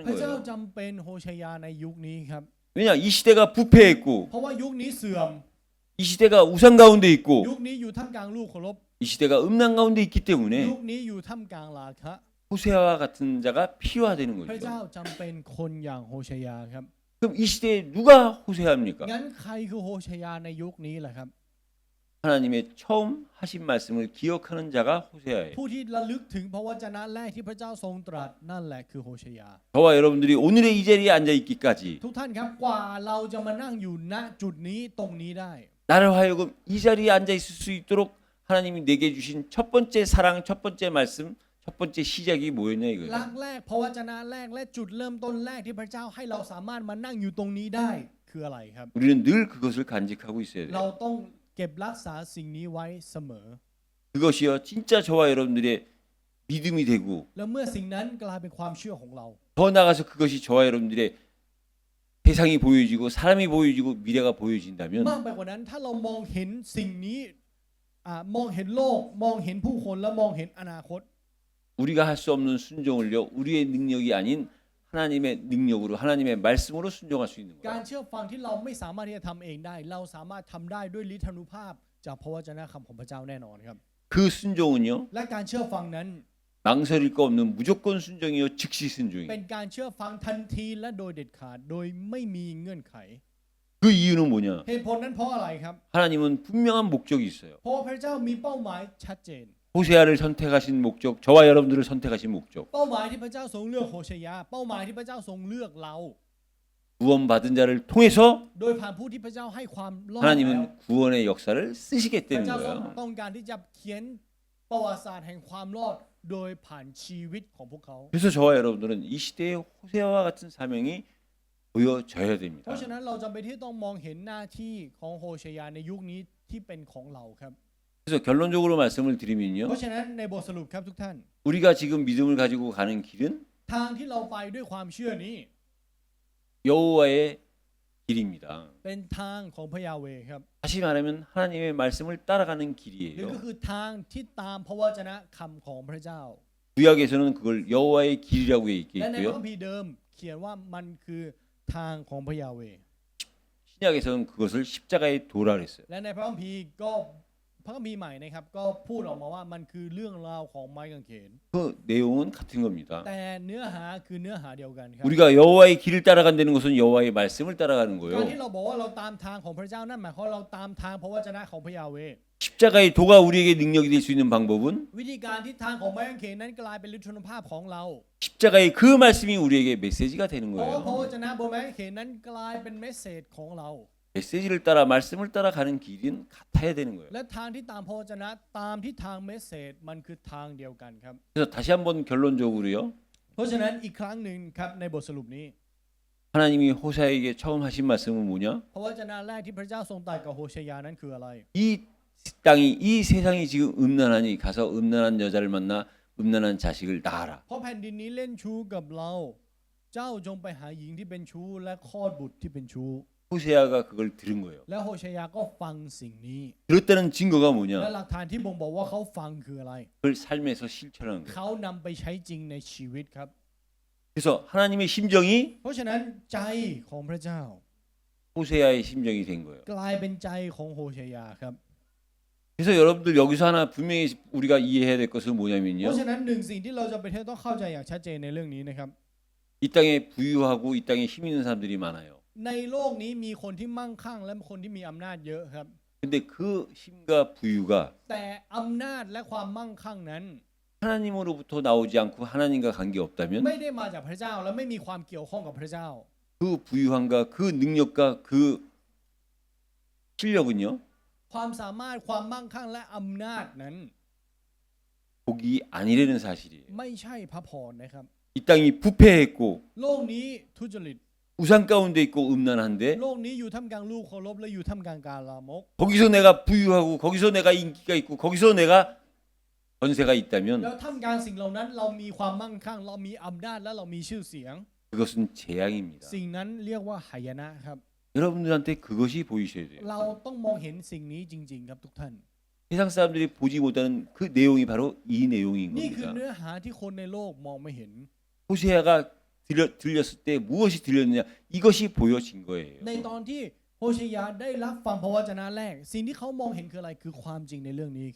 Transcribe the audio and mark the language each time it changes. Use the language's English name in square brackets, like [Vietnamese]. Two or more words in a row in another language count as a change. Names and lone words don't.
[Thai] พระเจ้า [Korean] 거예요. [Thai] จำเป็นโฮเชยาในยุคนี้ครับ [Korean] 왜냐 이 시대가 부패했고 [Thai] เพราะว่ายุคนี้เสื่อม [Korean] 이 시대가 우상 가운데 있고 [Thai] ยุคนี้อยู่ท่ามกลางลูกเคารพ [Korean] 이 시대가 음란 가운데 있기 [Thai] ยุ [Korean] 때문에 [Thai] คนี้อยู่ท่ามกลางราคะ [Korean] 호세아와 같은 자가 필요하다는 [Thai] พระเจ้า [Korean] 거죠. [Thai] จำเป็นคนอย่างโฮเชยาครับ [Korean] 그럼 이 시대에 누가 호세아입니까? [Thai] งั้นใครคือโฮเชยาในยุคนี้แหละครับ [Korean] 하나님의 처음 하신 말씀을 기억하는 자가 호세아예요. [Thai] ผู้ที่ระลึกถึงพระวจนะแรกที่พระเจ้าทรงตรัสนั่นแหละคือโฮเชยา [Korean] 저와 여러분들이 오늘의 이 자리에 앉아 있기까지 [Thai] ทุกท่านครับกว่าเราจะมานั่งอยู่ณจุดนี้ตรงนี้ได้ [Korean] 나를 하여금 이 자리에 앉아 있을 수 있도록 하나님이 내게 주신 첫 번째 사랑, 첫 번째 말씀, 첫 번째 시작이 뭐였냐 [Thai] หลั [Korean] 이거예요. [Thai] กแรกพระวจนะแรกและจุดเริ่มต้นแรกที่พระเจ้าให้เราสามารถมานั่งอยู่ตรงนี้ได้คืออะไรครับ [Korean] 우리는 늘 그것을 간직하고 있어야 [Thai] เรา [Korean] 돼요. [Thai] ต้องเก็บรักษาสิ่งนี้ไว้เสมอ [Korean] 그것이요 진짜 저와 여러분들의 믿음이 되고 [Thai] แล้วเมื่อสิ่งนั้นกลายเป็นความเชื่อของเรา [Korean] 더 나아가서 그것이 저와 여러분들의 세상이 보여지고 사람이 보여지고 미래가 보여진다면 [Thai] มากไปกว่านั้นถ้าเรามองเห็นสิ่งนี้มองเห็นโลกมองเห็นผู้คนและมองเห็นอนาคต [Korean] 우리가 할 수 없는 순종을요 우리의 능력이 아닌 하나님의 능력으로 하나님의 말씀으로 순종할 수 있는 [Thai] การ [Korean] 거예요. [Thai] เชื่อฟังที่เราไม่สามารถที่จะทำเองได้ เราสามารถทำได้ด้วยฤทธานุภาพจากพระวจนะคำของพระเจ้าแน่นอนครับ [Korean] 그 순종은요 [Thai] และการเชื่อฟังนั้น [Korean] 망설일 거 없는 무조건 순종이요 즉시 [Thai] เป็น [Korean] 순종이에요. [Thai] การเชื่อฟังทันทีและโดยเด็ดขาดโดยไม่มีเงื่อนไข [Korean] 그 이유는 뭐냐? [Thai] เหตุผลนั้นเพราะอะไรครับ [Korean] 하나님은 분명한 목적이 있어요. [Thai] เพราะว่าพระเจ้ามีเป้าหมายชัดเจน [Korean] 호세아를 선택하신 목적, 저와 여러분들을 선택하신 목적, [Thai] เป้าหมายที่พระเจ้าทรงเลือกโฮเชยาเป้าหมายที่พระเจ้าทรงเลือกเรา [Korean] 구원받은 자를 통해서 [Thai] โดยผ่านผู้ที่พระเจ้าให้ความรอดแล้ว [Korean] 하나님은 구원의 역사를 [Thai] พ [Korean] 쓰시겠다는 [Thai] ระเจ้าทรง [Korean] 거예요. [Thai] ต้องการที่จะเขียนประวัติศาสตร์แห่งความรอดโดยผ่านชีวิตของพวกเขา [Korean] 그래서 저와 여러분들은 이 시대의 호세아와 같은 사명이 보여져야 [Thai] เพ [Korean] 됩니다. [Thai] ราะฉะนั้นเราจำเป็นที่ต้องมองเห็นหน้าที่ของโฮเชยาในยุคนี้ที่เป็นของเราครับ [Korean] 그래서 결론적으로 말씀을 [Thai] เพ [Korean] 드리면요. [Thai] ราะฉะนั้นในบทสรุปครับทุกท่าน [Korean] 우리가 지금 믿음을 가지고 가는 길은 [Thai] ทางที่เราไปด้วยความเชื่อนี้ [Korean] 여호와의 길입니다. [Thai] เป็นทางของพระยาเวห์ครับ [Korean] 다시 말하면 하나님의 말씀을 따라가는 [Thai] หรือ [Korean] 길이에요. [Thai] ก็คือทางที่ตามพระวจนะคำของพระเจ้า [Korean] 구약에서는 그걸 여호와의 길이라고 돼 [Thai] และในพระ [Korean] 있고요. [Thai] คัมภีร์เดิมเขียนว่ามันคือทางของพระยาเวห์ [Korean] 신약에서는 그것을 십자가의 도라 그랬어요. [Thai] และในพระคัมภีร์ก็พระคัมภีร์ใหม่นะครับก็พูดออกมาว่ามันคือเรื่องราวของไม้กางเขน [Korean] 그 내용은 같은 겁니다. [Thai] แต่เนื้อหาคือเนื้อหาเดียวกันครับ [Korean] 우리가 여호와의 길을 따라간다는 것은 여호와의 말씀을 따라가는 [Thai] การ [Korean] 거예요. [Thai] ที่เราบอกว่าเราตามทางของพระเจ้านั่นหมายความว่าเราตามทางพระวจนะของพระยาเวห์ [Korean] 십자가의 도가 우리에게 능력이 될 수 있는 방법은 [Thai] วิธีการที่ทางของไม้กางเขนนั้นกลายเป็นฤทธานุภาพของเรา [Korean] 십자가의 그 말씀이 우리에게 메시지가 되는 [Thai] เพราะว่าพระว [Korean] 거예요. [Thai] จนะบนไม้กางเขนนั้นกลายเป็นเมสเซจของเรา [Korean] 메시지를 따라 말씀을 따라 가는 길은 같아야 되는 거예요. [Thai] และทางที่ตามพระวจนะตามที่ทางเมสเซจมันคือทางเดียวกันครับ [Korean] 그래서 다시 한번 결론적으로요. [Thai] เพราะฉะนั้นอีกครั้งหนึ่งครับในบทสรุปนี้ [Korean] 하나님이 호세아에게 처음 하신 말씀은 뭐냐? [Thai] พระวจนะแรกที่พระเจ้าทรงตรัสกับโฮเชยานั้นคืออะไร [Korean] 이 땅이 이 세상이 지금 음란하니 가서 음란한 여자를 만나 음란한 자식을 낳아라. [Thai] เพราะแผ่นดินนี้เล่นชู้กับเรา เจ้าจงไปหาหญิงที่เป็นชู้และคลอดบุตรที่เป็นชู้ [Korean] 호세아가 그걸 들은 거예요. [Thai] และโฮเชยาก็ฟังสิ่งนี้ [Korean] 들었다는 증거가 [Thai] และ [Korean] 뭐냐? [Thai] หลักฐานที่บ่งบอกว่าเขาฟังคืออะไร [Korean] 그걸 삶에서 실천하는 거예요. [Thai] เขานำไปใช้จริงในชีวิตครับ [Korean] 그래서 하나님의 심정이 [Thai] เพราะฉะนั้นใจของพระเจ้า [Korean] 호세아의 심정이 된 거예요. [Thai] กลายเป็นใจของโฮเชยาครับ [Korean] 그래서 여러분들 여기서 하나 분명히 우리가 이해해야 될 것은 [Thai] เพ [Korean] 뭐냐면요. [Thai] ราะฉะนั้นหนึ่งสิ่งที่เราจะเป็นต้องเข้าใจอย่างชัดเจนในเรื่องนี้นะครับ [Korean] 이 땅에 부유하고 이 땅에 힘 있는 사람들이 많아요. [Thai] ในโลกนี้มีคนที่มั่งคั่งและคนที่มีอำนาจเยอะครับ [Korean] 근데 그 힘과 부유가 [Thai] แต่อำนาจและความมั่งคั่งนั้น [Korean] 하나님으로부터 나오지 않고 하나님과 관계 없다면 [Thai] ไม่ได้มาจากพระเจ้าและไม่มีความเกี่ยวข้องกับพระเจ้า [Korean] 그 부유함과 그 능력과 그 실력은요 [Thai] ความสามารถความมั่งคั่งและอำนาจนั้น [Korean] 복이 아니라는 사실이에요. [Thai] ไม่ใช่พระพรนะครับ [Korean] 이 땅이 부패했고 [Thai] โลกนี้ทุจริต [Korean] 우상 가운데 있고 음란한데 [Thai] โลกนี้อยู่ท่ามกลางลูกเคารพและอยู่ท่ามกลางการลามก [Korean] 거기서 내가 부유하고 거기서 내가 인기가 있고 거기서 내가 권세가 [Thai] แล้ว [Korean] 있다면 [Thai] ท่ามกลางสิ่งเหล่านั้นเรามีความมั่งคั่งเรามีอำนาจและเรามีชื่อเสียง [Korean] 그것은 재앙입니다. [Thai] สิ่งนั้นเรียกว่าหายนะครับ [Korean] 여러분들한테 그것이 보이셔야 돼요. [Thai] เราต้องมองเห็นสิ่งนี้จริงๆครับทุกท่าน [Korean] 세상 사람들이 보지 못하는 그 내용이 바로 이 내용인 [Thai] นี่คือ [Korean] 겁니다. [Thai] เนื้อหาที่คนในโลกมองไม่เห็น [Korean] 호세아가 들렸을 때 무엇이 들렸느냐 이것이 보여진 거예요. [Thai] ในตอนที่โฮเชยาได้รับฟังพระวจนะแรก สิ่งที่เขามองเห็นคืออะไรคือความจริงในเรื่องนี้ครับ